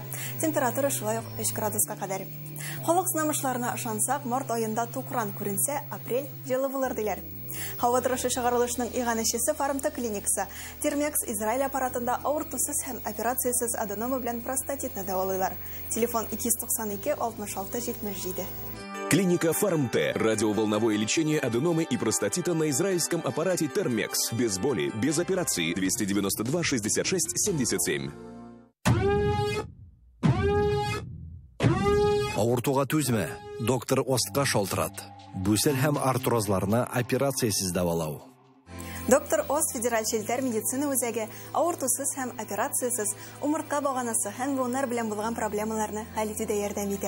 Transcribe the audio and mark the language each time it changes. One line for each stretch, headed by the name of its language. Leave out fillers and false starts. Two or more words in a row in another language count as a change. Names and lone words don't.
Tatar: Температура шулай ук 3 градуска кадәр. Халык сынамышларына ышансак, март айында тукран күренсә, апрель җылы булыр диләр. Һава торышы чыгарылышның иганәчесе Фармта клиникасы. Термекс Израиль аппаратында авыртусыз һәм операциясыз аденома белән простатитны дәвалыйлар. Телефон 292 66 77. Клиника Фармте.
Russian: Радиоволновое лечение аденомы и простатита на израильском аппарате Термекс. Без боли, без операции. 292 66 77.
Tatar: Авыртуга түзмә. Доктор Остка шалтырат. Бүсел һәм артрозларны операциясыз дәвалау. Доктор Ост федераль челтәр медицина үзәге авыртусыз һәм операциясыз умыртка баганасы һәм буыннар белән булган проблемаларны хәл итүдә ярдәм итә.